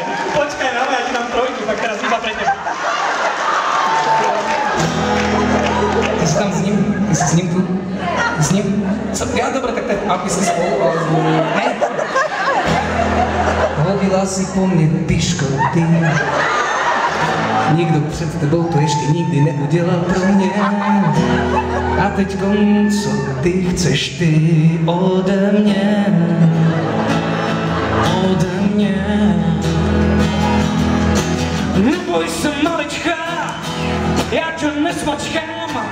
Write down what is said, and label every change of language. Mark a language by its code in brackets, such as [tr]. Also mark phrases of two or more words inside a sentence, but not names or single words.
[sk] Počkaj na mňa, ja ti dám trojku, tak teraz iba pre teba. Ty si tam s ním? Ty si s ním tu? S ním? Ja, dobre, tak aby si spolu, ale hej. Hodila si po mne piškoty. [cs] Nikdo před tebou to ještě nikdy neudělal pro mě. A teďkom, co ty chceš ty ode mě? Ode mě. Neboj se, malička, já tě nesmačkám.